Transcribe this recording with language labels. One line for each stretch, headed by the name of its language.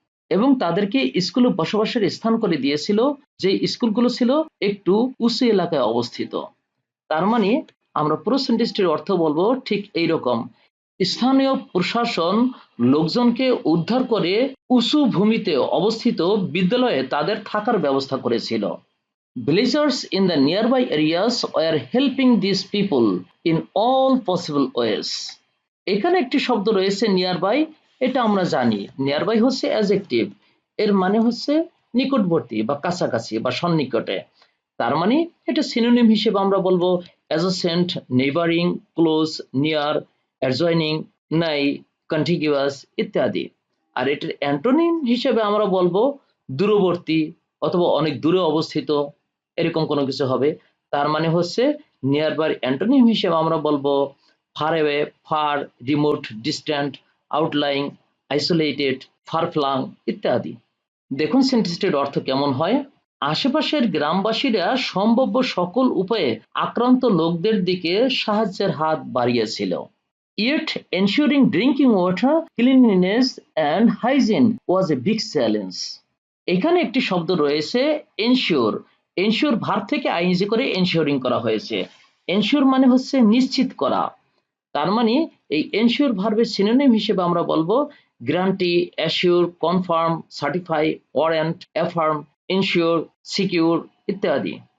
Bangla: এবং তাদেরকে স্কুলে বসবাসের স্থান করে দিয়েছিল যে স্কুলগুলো ছিল একটু উঁচু এলাকায় অবস্থিত। তার মানে আমরা পুরো সেন্টেন্সটির অর্থ বলবো ঠিক এইরকম। স্থানীয় প্রশাসন লোকজনকে উদ্ধার করে উঁচু ভূমিতে অবস্থিত বিদ্যালয়ে তাদের থাকার ব্যবস্থা করেছিল।
English: Villagers in the nearby areas were helping these people in all possible ways.
Bangla: এখানে একটি শব্দ রয়েছে নিয়ারবাই, এটা আমরা জানি নিয়ারবাই হচ্ছে অ্যাডজেক্টিভ, এর মানে হচ্ছে নিকটবর্তী বা কাছাকাছি বা সন্নিকটে। তার মানে এটা সিনোনিম হিসেবে আমরা বলবো adjacent, neighbouring, close, near, adjoining, নাই, কন্টিগুয়াস ইত্যাদি। আর এটার অ্যান্টোনিম হিসেবে আমরা বলবো দূরবর্তী অথবা অনেক দূরে অবস্থিত, এরকম কোনো কিছু হবে। তার মানে হচ্ছে নিয়ার বাই অ্যান্টোনিম হিসেবে আমরা বলবো far away, fur, remote, distant, আউটলাইং, isolated, fur flung ইত্যাদি। দেখুন সেন্টেন্সটির অর্থ কেমন হয়। আশেপাশের গ্রামবাসীরা সম্ভাব্য সকল উপায়ে আক্রান্ত লোকদের দিকে সাহায্যের হাত বাড়িয়েছিল।
English: Yet ensuring drinking water, cleanliness and hygiene was a big challenge.
Bangla: এখানে একটি শব্দ রয়েছে এনশিওর। এনশিওর ভার্ব থেকে আইএনজি করে এনশিওরিং করা হয়েছে। এনশিওর মানে হচ্ছে নিশ্চিত করা। তার মানে এই এনশিওর ভার্বের সিনোনিম হিসেবে আমরা বলবো guarantee, assure, confirm, certify, warrant, affirm, ensure, secure ইত্যাদি।